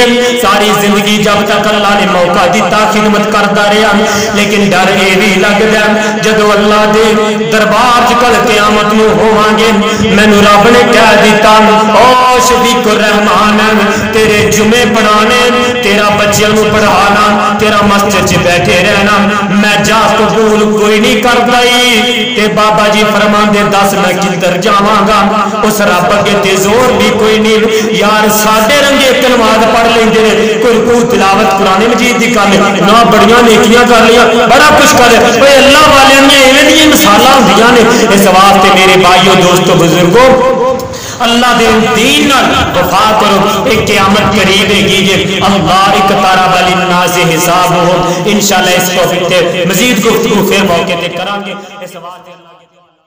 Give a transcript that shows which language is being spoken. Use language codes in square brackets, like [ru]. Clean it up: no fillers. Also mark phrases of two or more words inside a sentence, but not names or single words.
[ur] ساری زندگی جب تک اللہ نے موقع دیتا خدمت کرتا رہا, لیکن ڈر یہ بھی لگتا [pa] جدو اللہ دے دربار چ کل قیامت نو ہوواں گے مینوں رب نے کہہ دیتا او شفیق الرحمان تیرے جمعے پڑھانے, تیرا بچیاں نو پڑھانا, تیرا مسجد چ بیٹھے رہنا, میں جا قبول کوئی نہیں کردا. تے بابا جی فرماندے دس میں کدھر جاواں گا, اس رب اگے تے زور بھی کوئی نہیں. یار ساڈے رنگے نماز پڑھ لیندے نے, کوئی تلاوت قرآن مجید دی کر لے نہ, بڑیاں نیکیاں کر لیا بڑا کچھ کر لے. اوے اللہ والے نے ایویں دی مثالاں ہوندیاں نے. اس واسطے میرے بھائیو دوستو بزرگو اللہ دے دین نال وفا کرو, ایک قیامت قریب ہے گی. [ar] اللہ اقترب للناس حسابهم. [pa] انشاءاللہ اس ٹاپک تے مزید گفتگو پھر موقع تے کران گے. اس واسطے اللہ